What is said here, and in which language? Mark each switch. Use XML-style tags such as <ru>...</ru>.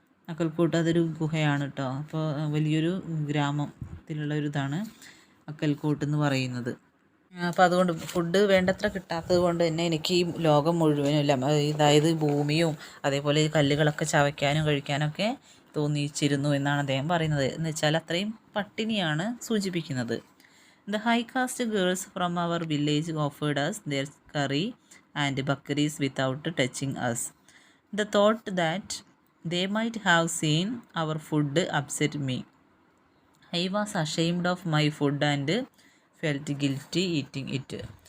<ml>അക്കൽക്കോട്ട് അതൊരു ഗുഹയാണ് കേട്ടോ. അപ്പോൾ വലിയൊരു ഗ്രാമത്തിലുള്ള ഒരു ഇതാണ് അക്കൽക്കോട്ട് എന്ന് പറയുന്നത്. അപ്പോൾ അതുകൊണ്ട് ഫുഡ് വേണ്ടത്ര കിട്ടാത്തത് കൊണ്ട് തന്നെ എനിക്ക് ഈ ലോകം മുഴുവനുമില്ല, അതായത് ഭൂമിയും അതേപോലെ കല്ലുകളൊക്കെ ചവയ്ക്കാനും കഴിക്കാനൊക്കെ തോന്നിച്ചിരുന്നു എന്നാണ് അദ്ദേഹം പറയുന്നത്. എന്ന് വെച്ചാൽ അത്രയും പട്ടിണിയാണ് സൂചിപ്പിക്കുന്നത്.</ml> <en>The high caste girls from our village offered us their curry and bakaris without touching us. The thought that they might have seen our food upset me. I was ashamed of my food and felt guilty eating it.</en>